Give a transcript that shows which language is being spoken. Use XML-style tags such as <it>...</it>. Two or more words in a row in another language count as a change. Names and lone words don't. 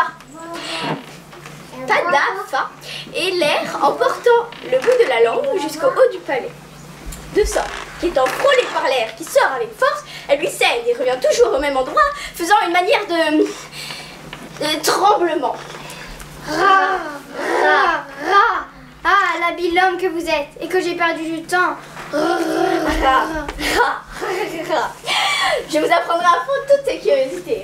<fr>Pas da, fa. Et l'air en portant le bout de la langue jusqu'au haut du palais. De sorte qu'étant frôlé par l'air qui sort avec force, elle lui cède et revient toujours au même endroit, faisant une manière de tremblement. Ra, ra, ra. Ah, l'habile homme que vous êtes et que j'ai perdu du temps. Je vous apprendrai à fond toutes ces curiosités.</fr>